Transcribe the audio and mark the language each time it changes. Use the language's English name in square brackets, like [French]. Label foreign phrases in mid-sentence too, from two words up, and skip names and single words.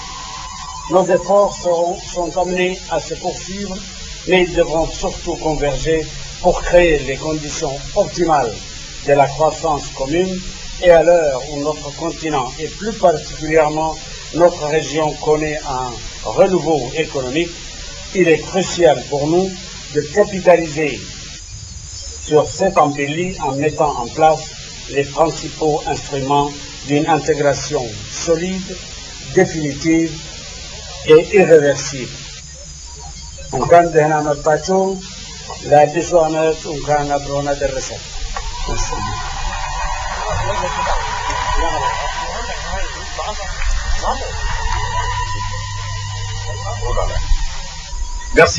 [French] Nos efforts sont amenés à se poursuivre, mais ils devront surtout converger pour créer les conditions optimales de la croissance commune et à l'heure où notre continent et plus particulièrement notre région connaît un renouveau économique, il est crucial pour nous de capitaliser sur cette embellie en mettant en place les principaux instruments d'une intégration solide, définitive et irréversible. [Amharic] እንኳን ደህና መጣችሁ። ለአዲሱ ዓመት እንኳን አብሮን አደረሰን። Merci.